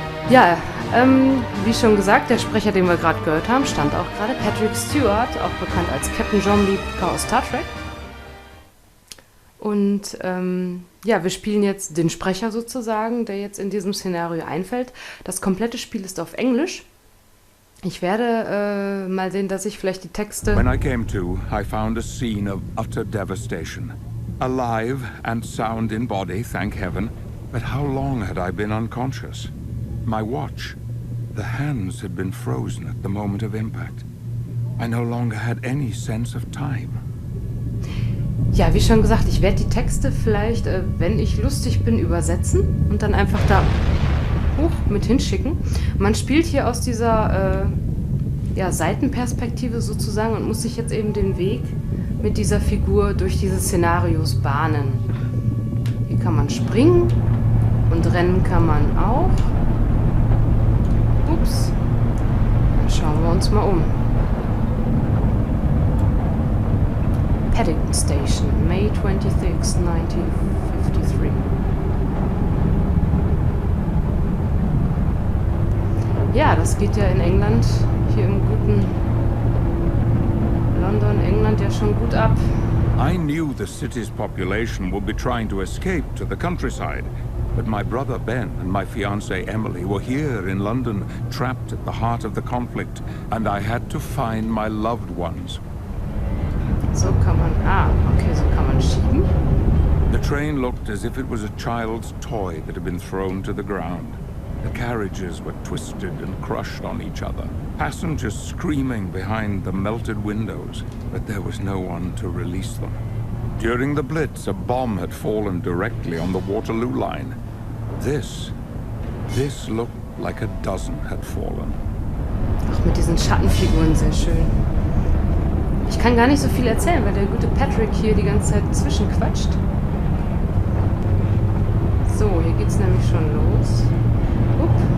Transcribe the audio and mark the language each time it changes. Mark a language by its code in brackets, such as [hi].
[de] Ja, wie schon gesagt, der Sprecher, den wir gerade gehört haben, stand auch gerade Patrick Stewart, auch bekannt als Captain Jean-Luc Picard aus Star Trek. Und ja, wir spielen jetzt den Sprecher sozusagen, der jetzt in diesem Szenario einfällt. Das komplette Spiel ist auf Englisch. Ich werde mal sehen, dass ich vielleicht die Texte... [en] When I came to, I found a scene of utter devastation. Alive and sound in body, thank heaven. But how long had I been unconscious? My watch. The hands had been frozen at the moment of impact. I no longer had any sense of time. [de] Ja, wie schon gesagt, ich werde die Texte vielleicht, wenn ich lustig bin, übersetzen und dann einfach da mit hinschicken. Man spielt hier aus dieser ja, Seitenperspektive sozusagen und muss sich jetzt eben den Weg mit dieser Figur durch diese Szenarios bahnen. Hier kann man springen und rennen kann man auch. Ups. Dann schauen wir uns mal um. [en] Paddington Station, May 26, 1953. [de] Ja, das geht ja in England, hier im guten London, England ja schon gut ab. [en] I knew the city's population would be trying to escape to the countryside. But my brother Ben and my fiancée Emily were here in London, trapped at the heart of the conflict, and I had to find my loved ones. [de] So kann man, okay, so kann man schieben. [en] The train looked as if it was a child's toy that had been thrown to the ground. The carriages were twisted and crushed on each other. Passengers screaming behind the melted windows, but there was no one to release them. During the Blitz, a bomb had fallen directly on the Waterloo line. This looked like a dozen had fallen. [de] Auch mit diesen Schattenfiguren sehr schön. Ich kann gar nicht so viel erzählen, weil der gute Patrick hier die ganze Zeit zwischenquatscht. So, hier geht's nämlich schon los. Upp.